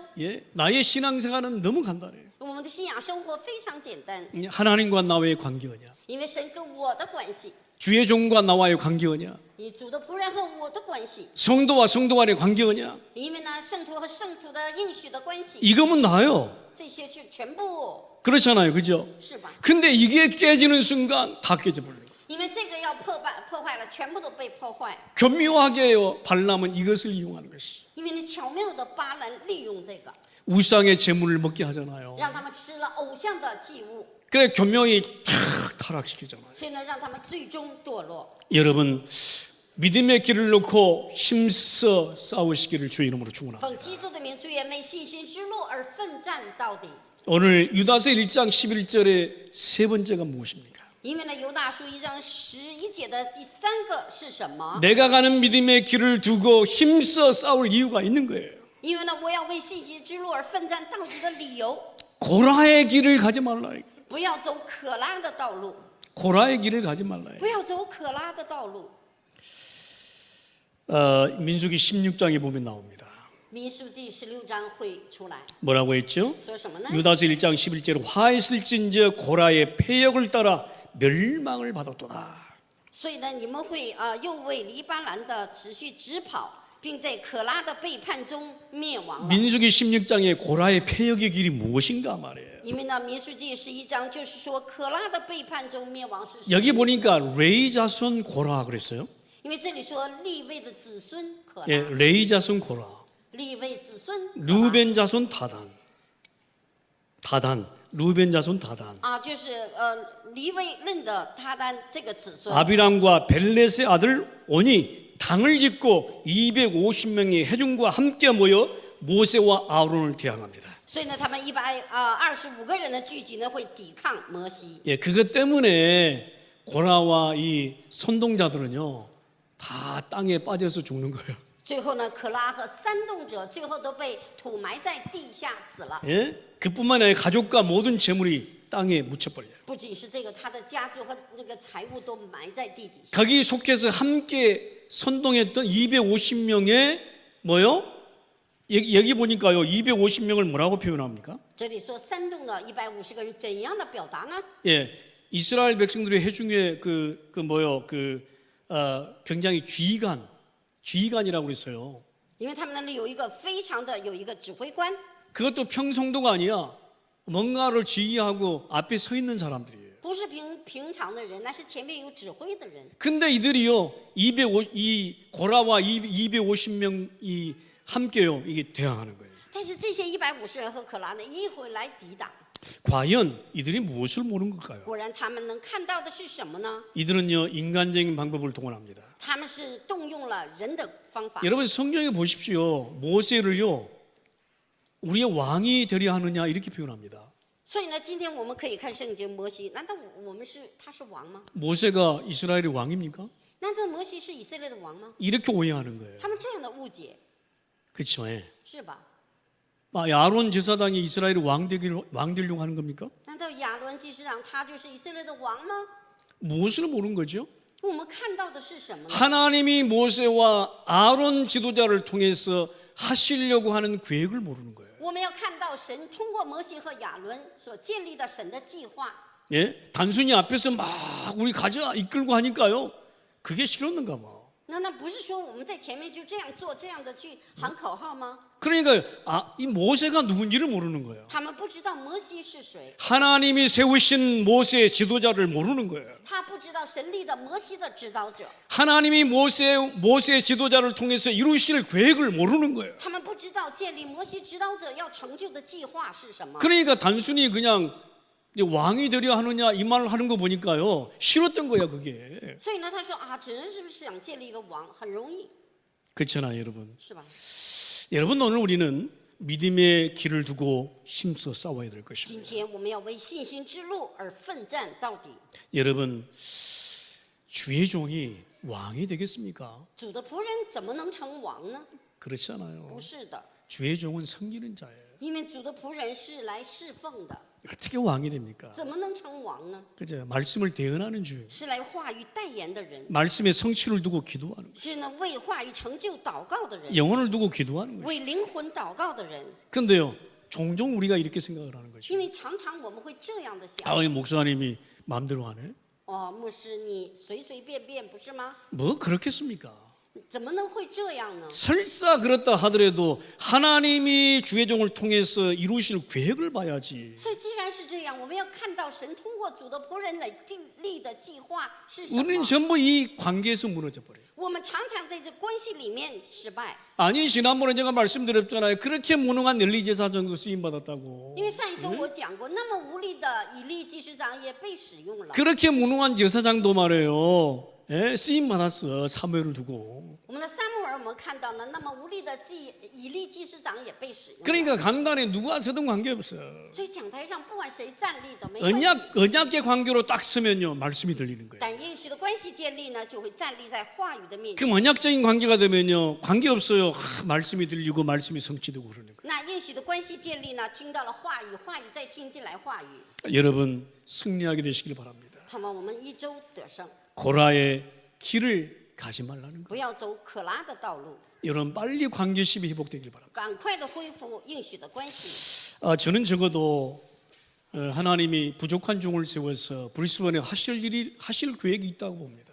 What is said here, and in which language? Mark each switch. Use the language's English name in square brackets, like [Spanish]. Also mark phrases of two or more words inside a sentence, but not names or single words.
[Korean] 예, 나의 신앙생활은 너무 간단해요. [Chinese] 我们的信仰生活非常简单， [Korean] 하나님과 나와의 관계냐, [Chinese] 因为神跟我的关系， [Korean] 주의 종과 나와의 관계냐, [Chinese] 以主的仆人和我的关系， [Korean] 성도와 성도 간의 관계냐, [Chinese] 因为呢，圣徒和圣徒的应许的关系， [Korean] 이거면 나요. [Chinese] 这些是全部 [Korean] 그렇잖아요, 그죠? [Chinese] 是吧？ [Korean] 근데 이게 깨지는 순간 다 깨져버려요. [Chinese] 因为这个要破坏了，全部都被破坏。 [Korean] 교묘하게요, 발람은 이것을 이용하는 것이 [Chinese] 因为你巧妙的巴兰利用这个， [Korean] 우상의 재물을 먹게 하잖아요. [Chinese] 让他们吃了偶像的祭物， [Korean] 그래 교묘히 탁 타락시키잖아요. [Chinese] 所以呢，让他们最终堕落。 [Korean] 여러분 믿음의 길을 놓고 힘써 싸우시기를 주의 이름으로 축원합니다. [Chinese] 奉基督的名，祝愿为信心之路而奋战到底。 [Korean] 오늘 유다서 1장 11절의 세 번째가 무엇입니까? [Chinese] 因为呢，犹大书1章11节的第3个是什么？ [Korean] 내가 가는 믿음의 길을 두고 힘써 싸울 이유가 있는 거예요. [Chinese] 因为呢，我要为信心之路而奋战到底的理由， [Korean] 고라의 길을 가지 말라. [Chinese] 不要走可拉的道路， [Korean] 고라의 길을 가지 말라. [Chinese] 不要走可拉的道路。 [Korean] 민수기 16장에 보면 나옵니다. [Chinese] 民数记16章会出来 [Korean] 뭐라고 했죠? [Chinese] 说什么呢？ [Korean] 유다서 1장 11절에 화했을진저 고라의 패역을 따라 멸망을 받았도다. [Chinese] 所以呢，你们会又为黎巴兰的持续直跑，并在可拉的背叛中灭亡了。 [Korean] 민수기 16장에 고라의 패역의 길이 무엇인가 말이에요. [Chinese] 因为呢，民数记11章就是说可拉的背叛中灭亡是什么？ [Korean] 여기 보니까 레이 자손 고라 그랬어요. [Chinese] 因为这里说利未的子孙可拉， [Korean] 예, 레이 자손 고라. [Chinese] 利未子孙可拉 [Korean] 루벤 자손 다단. 루벤 자손 다단. [Chinese] 就是利未认的他单这个子孙。 [Korean] 아비람과 벨렛의 아들 온이 당을 짓고 250명의 회중과 함께 모여 모세와 아론을 대항합니다. [Chinese] 所以呢，他们125个人的聚集呢，会抵抗摩西。 [Korean] 예, 그것 때문에 고라와 이 선동자들은요 다 땅에 빠져서 죽는 거예요. [Chinese] 最后呢，可拉和煽动者最后都被土埋在地下死了。 [Korean] 예, 그뿐만 아니라 가족과 모든 재물이 땅에 묻혀버려요. [Chinese] 不仅是这个，他的家族和那个财物都埋在地底下。 [Korean] 거기 속해서 함께 선동했던 250명의 뭐요? 여기 보니까요 250명을 뭐라고 표현합니까? [Chinese] 这里说煽动的150个人怎样的表达呢？ [Korean] 예, 이스라엘 백성들의 회중에 굉장히 지휘관이라고 그랬어요. [Chinese] 因为他们那里有一个有一个指挥官， [Korean] 그것도 평성도가 아니야. 뭔가를 지휘하고 앞에 서 있는 사람들이에요. [Chinese] 不是平常的人，那是前面有指挥的人。 [Korean] 근데 이들이요, 이 고라와 250명이 함께요, 이게 대항하는 거예요. [Chinese] 但是这些150人和可拉呢，一回来抵挡。 [Korean] 과연 이들이 무엇을 모르는 걸까요? [Chinese] 果然，他们能看到的是什么呢？ [Korean] 이들은요, 인간적인 방법을 동원합니다. [Chinese] 他们是动用了人的方法。 [Korean] 여러분 성경에 보십시오. 모세를요, 우리의 왕이 되려 하느냐 이렇게 표현합니다. [Chinese] 所以呢，今天我们可以看圣经，摩西，难道他是王吗？ [Korean] 모세가 이스라엘의 왕입니까? [Chinese] 难道摩西是以色列的王吗？ [Korean] 이렇게 오해하는 거예요. [Chinese] 他们这样的误解， [Korean] 그렇죠? 예. [Chinese] 是吧？ [Korean] 아론 제사장이 이스라엘의 왕 되려고 하는 겁니까? [Chinese] 难道亚伦祭司长他就是以色列的王吗？ [Korean] 무엇을 모르는 거죠? [Chinese] 我们看到的是什么呢？ [Korean] 하나님이 모세와 아론 지도자를 통해서 하시려고 하는 계획을 모르는 거예요. [Chinese] 我们要看到神通过摩西和亚伦所建立的神的计划。 [Korean] 예? 단순히 앞에서 막 우리 가자 이끌고 하니까요. 그게 싫었는가 봐. [Chinese] 难道不是说我们在前面就这样做，这样的去喊口号吗？ [Korean] 그러니까 이 모세가 누군지를 모르는 거예요. [Chinese] 他们不知道摩西是谁， [Korean] 하나님이 세우신 모세의 지도자를 모르는 거예요. [Chinese] 他不知道神立的摩西的指导者， [Korean] 하나님이 모세의 지도자를 통해서 이루실 계획을 모르는 거예요. [Chinese] 他们不知道建立摩西指导者要成就的计划是什么。 [Korean] 그러니까 단순히 그냥 이제 왕이 되려 하느냐 이 말을 하는 거 보니까요. 싫었던 거야 그게. [Chinese] 所以呢，他说啊，指人是不是想建立一个王，很容易， [Korean] 그렇잖아요 여러분. [Chinese] 是吧？ [Korean] 여러분 오늘 우리는 믿음의 길을 두고 힘써 싸워야 될 [Chinese] 今 [Korean] 것입니다. [Chinese] 天我们要为信心之路而奋战到底。 [Korean] 여러분 주의 종이 왕이 되겠습니까? [Chinese] 主的仆人怎么能成王呢？ [Korean] 그렇지 않아요. [Chinese] 不是的， [Korean] 주의 종은 섬기는 자예요. [Chinese] 因为主的仆人是来侍奉的， [Korean] 어떻게 왕이 됩니까? [Chinese] 怎么能成王呢？ [Korean] 그죠? 말씀을 대언하는 주, [Chinese] 是来话语代言的人， [Korean] 말씀의 성취를 두고 기도하는 것, [Chinese] 是呢为话语成就祷告的人， [Korean] 영혼을 두고 기도하는 것. [Chinese] 为灵魂祷告的人。 [Korean] 근데요, 종종 우리가 이렇게 생각을 하는 거죠. [Chinese] 因为常常我们会这样的想， [Korean] 아, 이 목사님이 마음대로 하네. [Chinese] 哦，牧师你随随便便不是吗？ [Korean] 뭐 그렇겠습니까? [Chinese] 怎么能会这样呢？ [Korean] 설사 그렇다 하더라도 하나님이 주의 종을 통해서 이루실 계획을 봐야지. [Chinese] 所以既然是这样，我们要看到神通过主的仆人来订立的计划是什么。 [Korean] 우리는 전부 이 관계에서 무너져 버려요. [Chinese] 我们常常在这关系里面失败， [Korean] 아니 지난번에 제가 말씀드렸잖아요. 그렇게 무능한 엘리 제사장도 쓰임 받았다고. [Chinese] 因为上一周我讲过，那么无力的以利祭司长也被使用了。 [Korean] 그렇게 무능한 제사장도 말해요. 예, 쓰임 받았어. 사무엘을 두고. [Chinese] 我们的撒母耳，我们看到了，那么无力的以利祭司长也被使用了。 [Korean] 그러니까 강단에 누가 서든 관계없어. [Chinese] 所以讲台上不管谁站立都没关系。 [Korean] 언약의 관계로 딱 서면요 말씀이 들리는 거예요. [Chinese] 但应许的关系建立呢，就会站立在话语的面 그 前。 [Korean] 언약적인 관계가 되면요 관계 없어요. 말씀이 들리고 말씀이 성취되고 그러는 거예요. [Chinese] 那应许的关系建立呢，听到了话语，话语再听进来话语， [Korean] 여러분 승리하게 되시길 바랍니다. [Chinese] 盼望我们一周得胜， [Korean] 고라의 길을 가지 말라는 거예요. [Chinese] 不要走可拉的道路， [Korean] 여러분 빨리 관계심이 회복되길 바랍니다. [Chinese] 赶快的恢复应许的关系。 [Korean] 저는 적어도 하나님이 부족한 종을 세워서 브리스번에 하실 계획이 있다고 봅니다.